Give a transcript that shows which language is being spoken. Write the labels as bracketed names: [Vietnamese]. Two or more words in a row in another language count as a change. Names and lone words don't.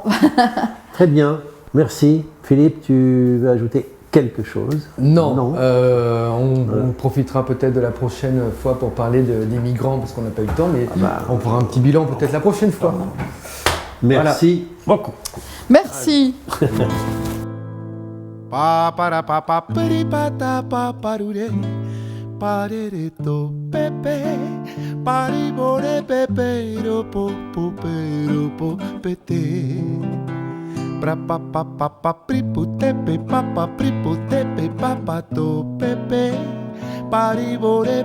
[French] Très bien, merci. Philippe, tu veux ajouter quelque chose? Non. On profitera peut-être de la prochaine fois pour parler des migrants, parce qu'on n'a pas eu le temps, mais on fera un petit bilan peut-être la prochaine fois. Merci beaucoup. Merci. Pa para pa pa peri pa ta pa parure parere to pepe pari bore pepe ro po pete pra pa pa pa pa pri putepe pa pa pri putepe pa pa to pepe pari bore